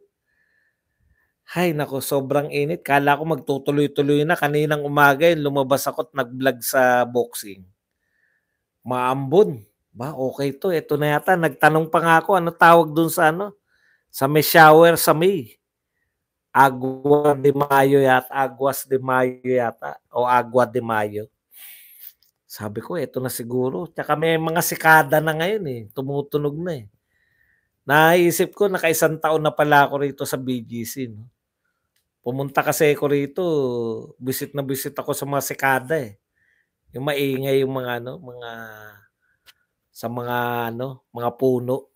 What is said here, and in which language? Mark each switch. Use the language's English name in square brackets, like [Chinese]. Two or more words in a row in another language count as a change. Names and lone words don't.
[Filipino] Hay, naku, sobrang init. Kala ko magtutuloy-tuloy na. Kaninang umaga lumabas ako at nag-vlog sa boxing. Maambon. Ba, okay to. Ito na yata. Nagtanong pa nga ako, ano tawag dun sa sa may shower sa May. [Spanish] Agua de Mayo yata. Aguas de Mayo yata. O Agua de Mayo. [Filipino] Sabi ko, ito na siguro. Tsaka may mga sikada na ngayon Tumutunog na Naisip ko, nakaisang taon na pala ako rito sa BGC. No? Pumunta kasi ako rito, visit na visit ako sa mga sikada Yung maingay yung mga sa mga puno.